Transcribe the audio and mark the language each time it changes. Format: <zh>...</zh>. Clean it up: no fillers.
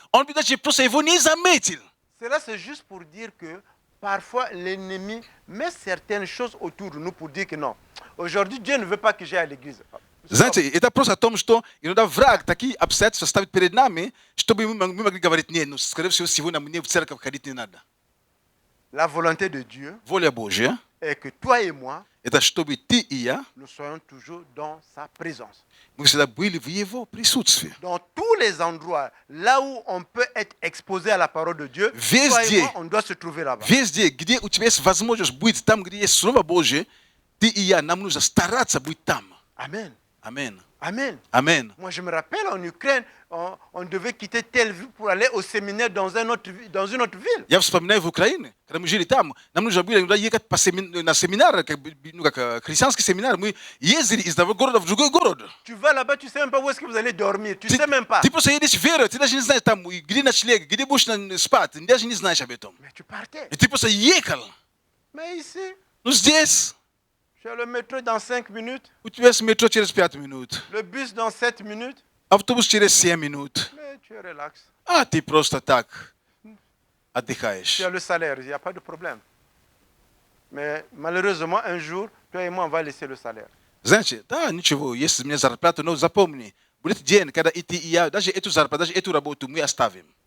<ru>Он бы даже просто его не заметил.</ru> <fr>Cela, c'est juste pour dire que parfois l'ennemi met certaines choses autour de nous pour dire que non. Aujourd'hui, Dieu ne veut pas que j'aille à l'église.</fr> <ru>Знаете, это просто о том, что иногда враг такие обстоятельства ставит перед нами, чтобы мы могли говорить, нет, ну, скорее всего, сегодня мне в церковь ходить не надо.</ru> <fr>La volonté de Dieu</fr> <ru>Воля Божья</ru> <fr>est que toi et moi,</fr> <ru>– это чтобы ты и я,</ru> <fr>nous soyons toujours dans sa présence.</fr> <ru>мы всегда были в Его присутствии.</ru> <fr>Dans tous les endroits, là où on peut être exposé à la parole de Dieu,</fr> <ru>Везде.</ru> <fr>toi et moi, on doit se trouver là-bas.</fr> <ru>Везде, где у тебя есть возможность быть там, где есть Слово Божье, ты и я, нам нужно стараться быть там.</ru> <fr>Amen.</fr> <ru>Аминь.</ru> <fr>Amen.</fr> <ru>Аминь.</ru> <fr>Moi, je me rappelle, en Ukraine, on devait quitter telle ville pour aller au séminaire dans une autre ville.</fr> <ru>Я вспоминаю в Украине, когда мы жили там, нам нужно было иногда ехать на семинар, как христианский семинар, мы ездили из одного города в другой город.</ru> <fr>Tu vas là-bas, tu ne sais même pas où est-ce que vous allez dormir. Tu ne sais même pas.</fr> <ru>Ты просто едешь в веру, ты даже не знаешь там, где ночлег, где будешь спать, ты даже не знаешь об этом.</ru> <fr>Mais tu partais.</fr> <ru>И ты просто ехал.</ru> <fr>Mais ici,</fr> <ru>Ну здесь,</ru> <fr>je suis le métro dans 5 minutes,</fr> <ru>у тебя есть метро через 5 минут,</ru> <fr>le bus dans 7 minutes.</fr> <ru>автобус через 7 минут,</ru> <fr>Mais tu es relax.</fr> <ru>а ты просто так</ru> <fr>Tu</fr> <ru>отдыхаешь.</ru> <fr>as le salaire, il n'y a pas de problème. Mais malheureusement, un jour, toi et moi, on va laisser le salaire.</fr> <ru>Знаете, да, ничего, если мне зарплата, но запомни, будет день, когда и ты, и я, даже эту зарплату, даже эту работу мы оставим.</ru>